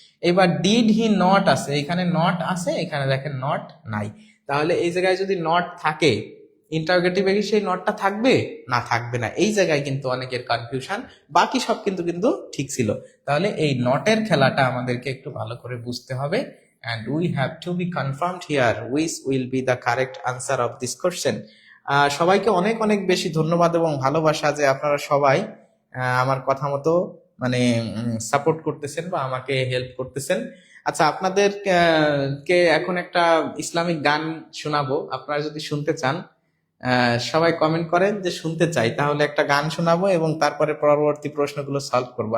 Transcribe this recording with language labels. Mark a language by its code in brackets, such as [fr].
[bn] এবার [en] did he not [bn] আছে, এখানে নট আছে, এখানে দেখেন নট নাই। তাহলে এই জায়গায় যদি নট থাকে, ইন্টারোগেটিভে কি সেই নটটা থাকবে? না, থাকবে না। এই জায়গায় কিন্তু অনেকের কনফিউশন, বাকি সব কিন্তু ঠিক ছিল। তাহলে এই নটের খেলাটা আমাদেরকে একটু ভালো করে বুঝতে হবে। [en] and we have to be confirmed here which will be the correct answer of this question. [bn] সবাইকে অনেক অনেক বেশি ধন্যবাদ এবং ভালোবাসা যে আপনারা সবাই আমার কথা মতো মানে সাপোর্ট করতেছেন বা আমাকে হেল্প করতেছেন। আচ্ছা, আপনাদের কে এখন একটা ইসলামিক গান শোনাবো, আপনারা যদি শুনতে চান সবাই কমেন্ট করেন যে শুনতে চাই, তাহলে একটা গান শোনাবো এবং তারপরে পরবর্তী প্রশ্নগুলো সলভ করবো।